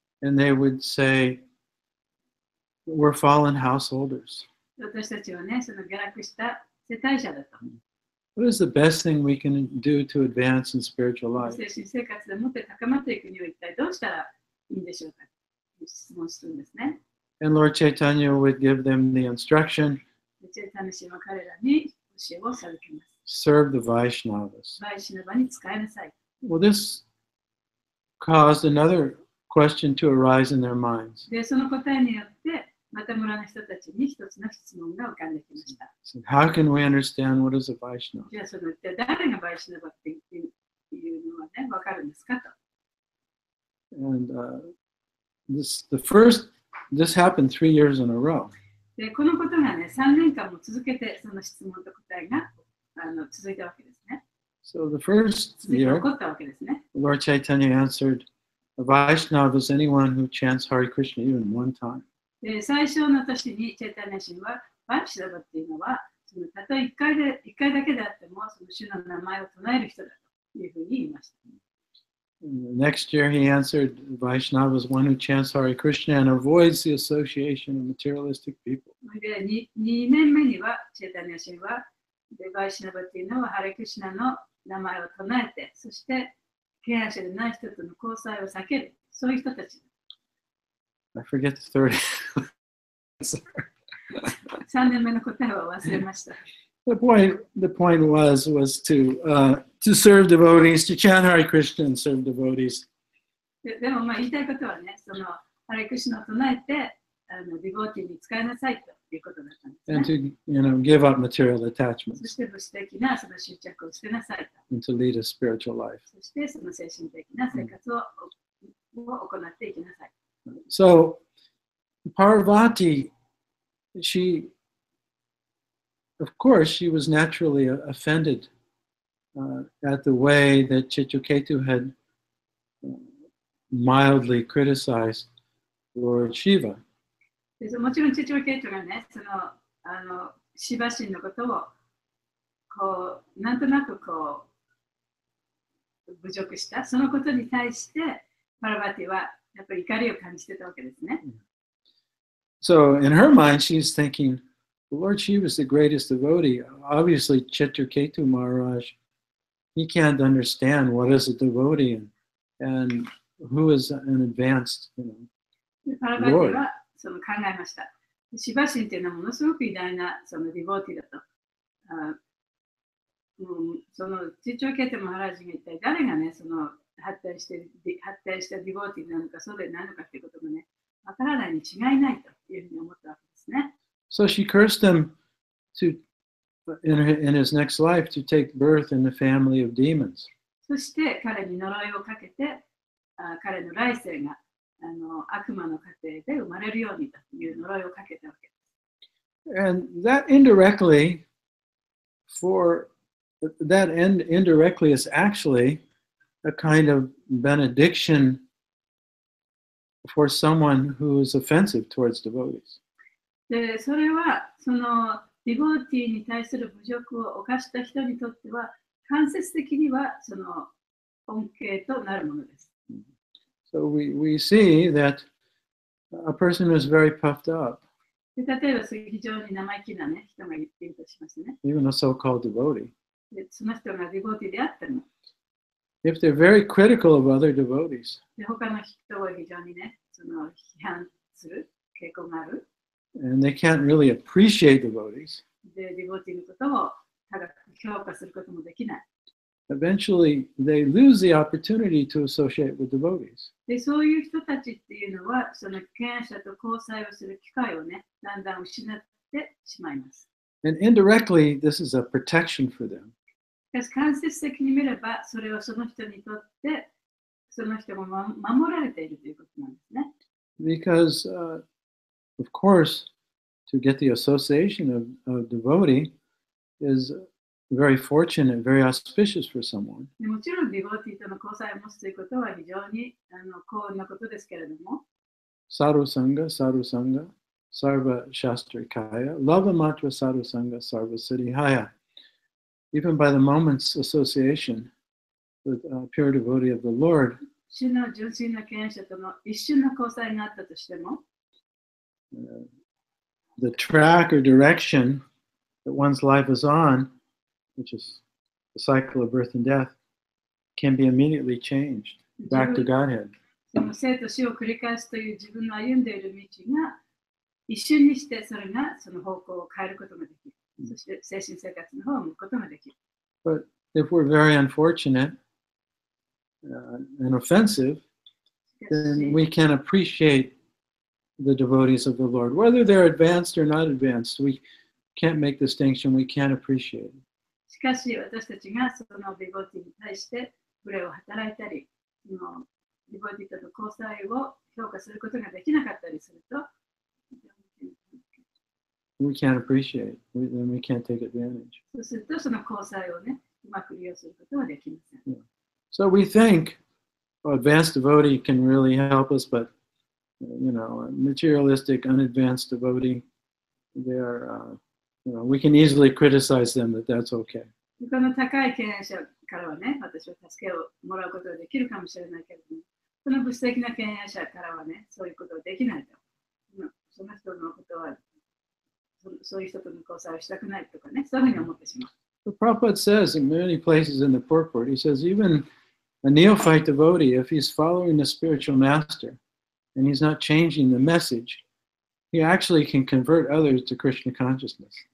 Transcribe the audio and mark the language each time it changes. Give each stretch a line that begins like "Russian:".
English: And they would say, we're fallen householders.
Japanese: 私たちはね、その下落した世帯者だと。
English: What is the best thing we can do to advance in spiritual life?
Japanese: 精神生活でもって高まっていくには一体どうしたらいいんでしょうかという質問をするんですね。
English: And Lord Chaitanya would give them the instruction,
Japanese: チェイタニャ神は彼らに教えを授けます。
English: serve the Vaishnavas.
Japanese: バイシナバに使いなさい。
English: Well, this caused another question to arise in their minds.
Japanese: で、その答えによって、また村の人たちに一つの質問が浮かんできました。
English: So how can we understand what is a Vaishnava?
Japanese: じゃあ、その一体誰がバイシナバっていうのはね、わかるんですかと。
English: And this happened 3 years in a row.
Japanese: で、このことがね、3年間も続けて、その質問と答えが続いたわけですね。
English: So the first
Japanese: 続いて起
English: year,
Japanese: こったわけですね。
English: Lord Chaitanya answered, a Vaishnava is anyone who chants Hare Krishna even one time.
Japanese: で、最初の年にチェイタニア神は、バイシナバっていうのは、そのたとえ1回だけであっても、その主の名前を唱える人だというふうに言いました。
English: And the next year he answered, Vaishnava is one who chants Hare Krishna and avoids the association of materialistic people.
Japanese: で、2年目には、チェイタニア神は、でバイシナバっていうのは、ハレクシナの名前を唱えて、そして、敬愛者でない人との交際を避ける、そういう人たち。
English: I forget the third.
Japanese: 3年目の答えは忘れました。
English: The point was to serve devotees, to chant Hare Krishna and serve devotees.
Japanese: でも言いたいことはね、そのハレクシナを唱えてディボーティーに使いなさいということだったんですね。
English: And to give up material
Japanese: そ
English: attachments
Japanese: して物質的なその執着を捨てなさいと。
English: and to lead a spiritual life.
Japanese: そしてその精神的な生活を行っていきなさい。
English: So Parvati, of course, she was naturally offended at the way that Chitraketu had mildly criticized Lord Shiva.
Japanese: でもちろんチチョケイトがね、そのシバ神のことをこうなんとなくこう侮辱した、そのことに対してパラバティはやっぱり怒りを感じてたわけですね。
English: So in her mind, she's thinking, Lord Shiva is the greatest devotee. Obviously, Chitraketu Maharaj, he can't understand what is a devotee and who is an advanced,
Japanese: パラバティはその考えました。シバ神っていうのはものすごく偉大なそのディボーティだと。そのチチョケイトマハラジが一体誰がね、その発展したディボーティなのかそうでないのかっていうことがね、わからないに違いないというふうに思ったわけですね。
English: So she cursed him in his next life to take birth in the family of demons.
Japanese: そして彼に呪いをかけて、彼の来世が悪魔の家庭で生まれるようにという呪いをかけたわけです。
English: And that indirectly is actually a kind of benediction for someone who is offensive towards devotees.
Japanese: で、それはそのディボーティーに対する侮辱を犯した人にとっては間接的にはその恩恵となるものです。
English: So we see that a person who is very puffed up,
Japanese: で例えば非常に生意気な、ね、人がいるとしますね。
English: even a so-called devotee,
Japanese: でその人がディボーティーであっても、
English: if they're very critical of other devotees,
Japanese: で他の人を非常にね、その批判する傾向がある。
English: and they can't really appreciate devotees,
Japanese: で、ディボーティーのことを高く評価することもできない。
English: eventually they lose the opportunity to associate with devotees.
Japanese: で、そういう人たちっていうのは、その敬愛者と交際をする機会をね、だんだん失ってしまいます。
English: And indirectly, this is a protection for them.
Japanese: しかし、間接的に見れば、それはその人にとって、その人も守られているということなんですね。
English: Because, of course, to get the association of devotee is very fortunate, very auspicious for someone.
Japanese: でもちろん、ディボーティーとの交際を持つということは非常に幸運なことですけれども、
Sanskrit: Sadhu Sangha, Sarva Shastrikaya, Lava Matra Sadhu Sangha, Sarva Siddhihaya.
English: Even by the moment's association with a pure devotee of the Lord,
Japanese: 主の純粋な敬愛者との一瞬の交際があったとしても、
English: the track or direction that one's life is on, which is the cycle of birth and death, can be immediately changed back to Godhead.
Japanese: その生と死を繰り返すという自分の歩んでいる道が一瞬にしてそれがその方向を変えることができる。そして精神生活の方を向くことができる。
English: But if we're very unfortunate and offensive, then we can appreciate the devotees of the Lord. Whether they're advanced or not advanced, we can't make distinction, we can't appreciate it.
Japanese: しかし私たちがそのディボティに対してプレーを働いたり、そのディボティとの交際を評価することができなかったりすると、
English: We can't appreciate it. Then we can't take advantage.
Japanese: そうするとその交際をね、うまく利用することはできません。
English: So we think advanced devotee can really help us, but a materialistic, unadvanced devotee, we can easily criticize them that that's okay.
Japanese: この高い敬愛者からはね、私は助けをもらうことができるかもしれないけれども、その物質的な敬愛者からはね、そういうことができないと。その人のことは、そういう人との交際をしたくないとかね、そういうふうに思ってしまう。
English: The Prabhupada says in many places in the purport, he says even a neophyte devotee, if he's following the spiritual master and he's not changing the message, he actually can convert others to Krishna consciousness.